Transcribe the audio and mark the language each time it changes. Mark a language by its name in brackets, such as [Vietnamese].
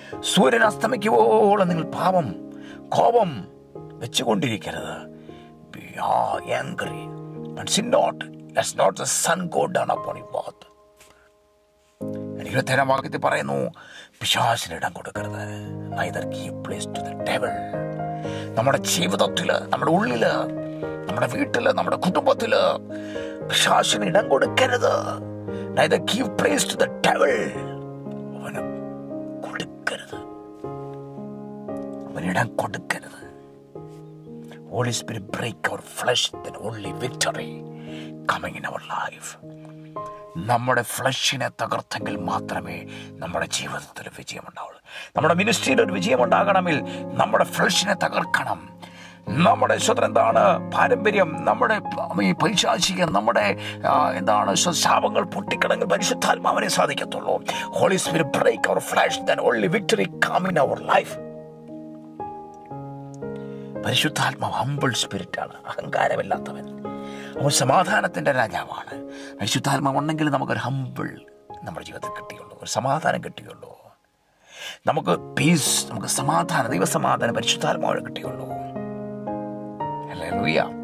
[Malayalam] സൂര്യൻ അസ്തമിക്കുവോളം നിങ്ങൾ കോപം വെച്ചുകൊണ്ടിരിക്കരുത്. [English] Be angry and sin not, let not the sun go down upon your wrath. [Malayalam] 27-ാം വാക്യത്തിൽ പറയുന്നു, പിശാചിന് ഇടം കൊടുക്കരുത്. [English] Neither give place to the devil. [Malayalam] നമ്മുടെ ജീവിതത്തില്, നമ്മുടെ ഉള്ളില്, നമ്മുടെ വീട്ടില്, നമ്മുടെ കുടുംബത്തില് പിശാചിന് ഇടം കൊടുക്കരുത്. [English] Neither give place to the devil. [Malayalam] അവന് കൊടുക്കരുത്, അവനിടം കൊടുക്കരുത്. [English] Holy Spirit break our flesh, then only victory coming in our life. [Malayalam] നമ്മുടെ ഫ്ലഷിനെ തകർത്തെങ്കിൽ മാത്രമേ നമ്മുടെ ജീവിതത്തിൽ വിജയമുണ്ടാവുള്ളൂ. നമ്മുടെ മിനിസ്ട്രിയിൽ ഒരു വിജയം ഉണ്ടാകണമെങ്കിൽ നമ്മുടെ ഫ്ലഷിനെ തകർക്കണം. നമ്മുടെ എന്താണ് പാരമ്പര്യം, നമ്മുടെ ഈ പൈശാചികം, നമ്മുടെ എന്താണ് ശാപങ്ങൾ പൊട്ടിക്കണമെങ്കിൽ പരിശുദ്ധാത്മാവിനെ സാധിക്കത്തുള്ളൂ. [English] Holy spirit break our flesh, then only victory come in our life. [Malayalam] പരിശുദ്ധാത്മാവ് ഹംബിൾ സ്പിരിറ്റാണ്, അഹങ്കാരമില്ലാത്തവൻ. അവൻ സമാധാനത്തിൻ്റെ രാജാവാണ്. പരിശുദ്ധാത്മാവ് ഉണ്ടെങ്കിൽ നമുക്കൊരു ഹംബിൾ നമ്മുടെ ജീവിതത്തിൽ കിട്ടിയുള്ളൂ, ഒരു സമാധാനം കിട്ടിയുള്ളൂ. നമുക്ക് പീസ്, നമുക്ക് സമാധാനം, ദൈവസമാധാനം പരിശുദ്ധാത്മാവ് കിട്ടിയുള്ളൂ. ഹല്ലേലൂയ.